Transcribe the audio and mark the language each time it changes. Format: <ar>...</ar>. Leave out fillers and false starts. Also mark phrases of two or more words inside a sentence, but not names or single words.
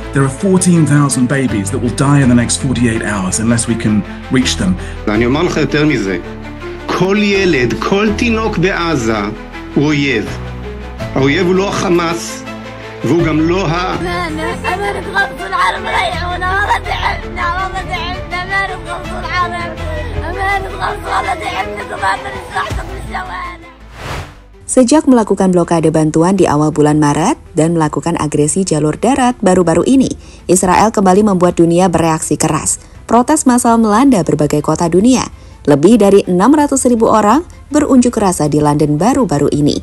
<en>There are 14,000 babies that will die in the next 48 hours unless we can reach them.</en> <he>ואני אומר לך יותר מזה, כל ילד, כל תינוק בעזה הוא אויב. האויב הוא לא החמאס, והוא גם לא</he> <ar>أمانة غمض العالم ريحونا والله تعبنا ما نغمض العالم أمانة غمض والله تعبنا كما بنستحقق بالسوانح.</ar> <id>Sejak melakukan blokade bantuan di awal bulan Maret dan melakukan agresi jalur darat baru-baru ini, Israel kembali membuat dunia bereaksi keras. Protes massal melanda berbagai kota dunia. Lebih dari 600.000 orang berunjuk rasa di London baru-baru ini.</id>